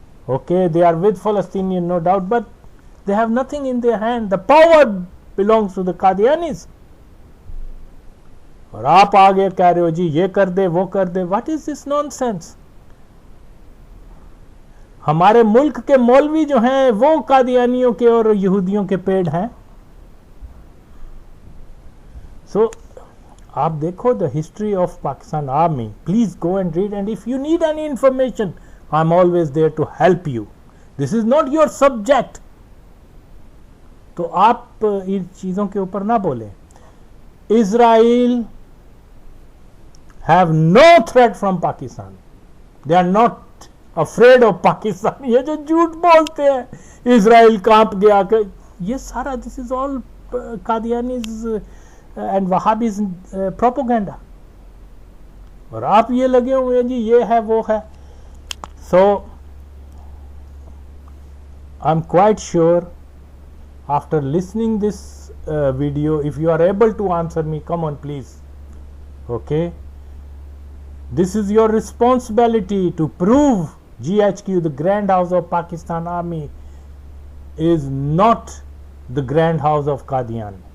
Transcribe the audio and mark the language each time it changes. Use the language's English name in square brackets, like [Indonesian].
[English] Okay, they are with Palestinian, no doubt, but they have nothing in their hand. The power belongs to the Qadianis. [Urdu] اور آپ آگے کہہ رہے ہو جی یہ کر دے وہ کر دے. [English] What is this naan sense. [Urdu] ہمارے ملک کے مولوی جو ہیں وہ قادیانیوں کے اور یہودیوں کے پیڑ ہیں. [English] so [Urdu] آپ دیکھو [English] The history of Pakistan army. Please go and read, and if you need any information I am always there to help you. This is not your subject. [Urdu] تو آپ ان چیزوں کے اوپر نہ بولیں. [English] Israel have no threat from Pakistan. They are not afraid of Pakistan. [Urdu] یہ جو جھوٹ بولتے ہیں اسرائیل کانپ گیا کہ یہ سارا [English] this is all Qadianis and Wahhabis propaganda. [Urdu] اور آپ یہ لگے ہوئے ہیں جی یہ ہے وہ ہے. [English] So I'm quite sure after listening this video, if you are able to answer me, come on please. Okay, this is your responsibility to prove GHQ, the Grand House of Pakistan Army, is not the Grand House of Qadian.